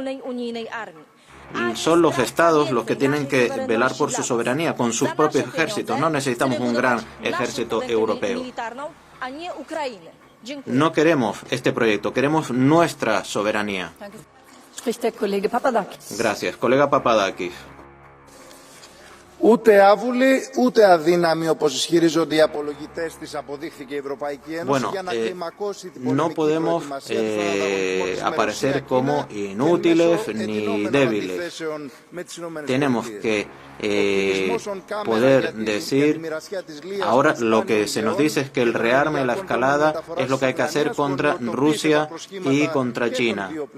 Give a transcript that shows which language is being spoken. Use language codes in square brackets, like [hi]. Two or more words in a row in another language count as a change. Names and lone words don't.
[es] Son los estados los que tienen que velar por su soberanía con sus propios ejércitos. No necesitamos un gran ejército europeo. No queremos este proyecto, queremos nuestra soberanía. Gracias. Colega Papadakis. [el] Ούτε άβουλοι, ούτε αδύναμοι, όπως ισχυρίζονται οι απολογητές της, αποδείχθηκε η Ευρωπαϊκή Ένωση για να κλιμακώσει την [es] no podemos aparecer como inútiles ni débiles. Tenemos que poder decir, ahora lo que se nos dice es que el rearme, la escalada, es lo que hay que hacer contra Rusia y contra China.